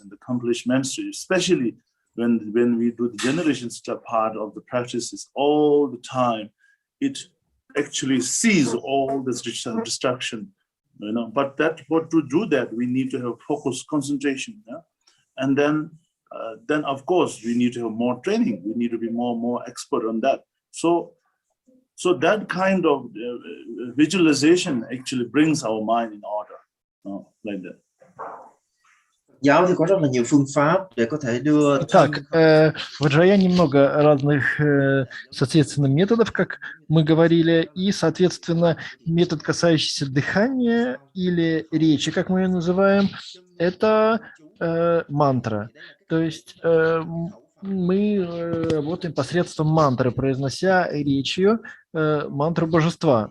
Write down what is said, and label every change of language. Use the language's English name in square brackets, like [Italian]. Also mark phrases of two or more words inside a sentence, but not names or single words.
[English] and the accomplishment stage, especially when we do the generation step part of the practices all the time, it actually sees all this distraction, but to do that, we need to have focus, concentration, and then of course we need to have more training, we need to be more expert on that. So that kind of visualization actually brings our mind in order, like that. [Vietnamese] Giáo thì có rất là nhiều phương pháp để có thể đưa. [Russian] Так, в Аджаяне много разных, соответственно, методов, как мы говорили, и, соответственно, метод, касающийся дыхания или речи, как мы ее называем, это мантра. То есть мы работаем посредством мантры, произнося речью мантру божества.